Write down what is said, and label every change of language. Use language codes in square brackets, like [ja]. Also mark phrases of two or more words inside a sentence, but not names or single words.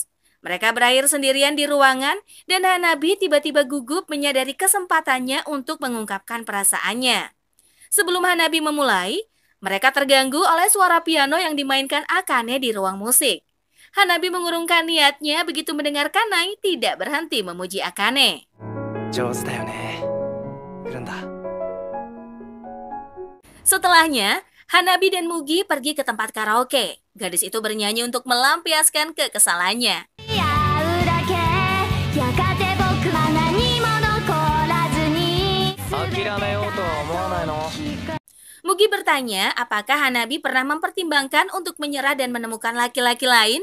[id] Mereka berakhir sendirian di ruangan dan Hanabi tiba-tiba gugup menyadari kesempatannya untuk mengungkapkan perasaannya. Sebelum Hanabi memulai, mereka terganggu oleh suara piano yang dimainkan Akane di ruang musik. Hanabi mengurungkan niatnya begitu mendengar Kanai tidak berhenti memuji Akane. [ja] 上手だよね。来るんだ。 [id] Setelahnya, Hanabi dan Mugi pergi ke tempat karaoke. Gadis itu bernyanyi untuk melampiaskan kekesalannya. Mugi bertanya apakah Hanabi pernah mempertimbangkan untuk menyerah dan menemukan laki-laki lain.